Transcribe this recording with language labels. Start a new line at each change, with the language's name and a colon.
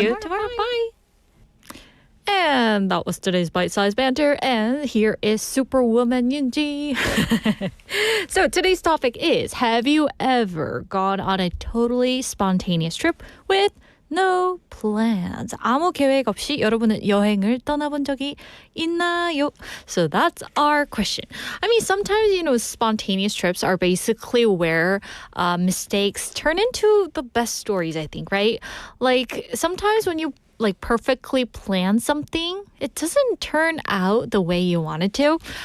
English: see you tomorrow. Bye. And that was today's bite-sized banter. And here is Superwoman Yunji. So today's topic is, have you ever gone on a totally spontaneous trip with no plans?
Korean: 아무 계획 없이 여러분은 여행을 떠나본 적이 있나요?
English: So that's our question. I mean, sometimes, you know, spontaneous trips are basically where mistakes turn into the best stories, I think, right? Like sometimes when you like perfectly plan something, it doesn't turn out the way you want it to.